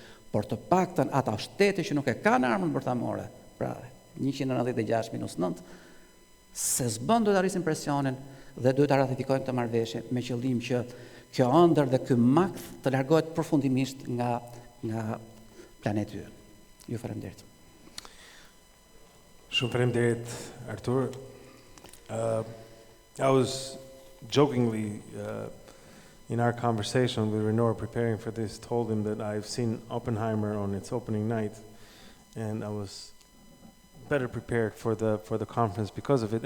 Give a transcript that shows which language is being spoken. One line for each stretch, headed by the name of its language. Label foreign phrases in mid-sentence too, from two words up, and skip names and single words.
Albanian: Por të paktën ata shtete që nuk e kanë armën bërthamore, pra 196 minus 9, se s'bën do të arrisin presionin dhe duhet ta ratifikojnë këtë marrëveshje me qëllim që kjo ëndër dhe ky makt të largohet përfundimisht nga planeti ynë. Ju faleminderit. Shumë faleminderit, Artur.
English: I was jokingly in our conversation with Rinor preparing for this, told him that I've seen Oppenheimer on its opening night, and I was better prepared for the conference because of it.